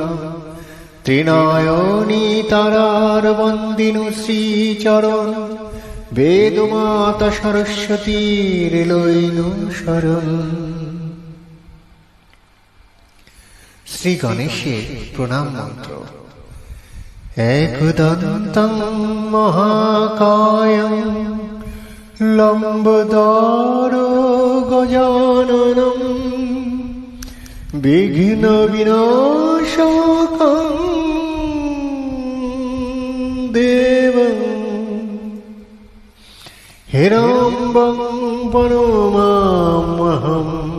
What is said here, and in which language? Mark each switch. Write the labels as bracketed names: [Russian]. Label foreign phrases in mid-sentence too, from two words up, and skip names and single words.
[Bangla] ত্রিনয়নী তারার বন্দিনু শ্রীচরণ, বেদমাতা সরস্বতীর লইনু শরণ। শ্রী গণেশের প্রণাম মন্ত্র। [Sanskrit] एकदन्तं महाकायं लम्बोदरं গজাননম বিঘ্ন বিনাশকং দেবং হিরম্বং প্রণমাম্যহম।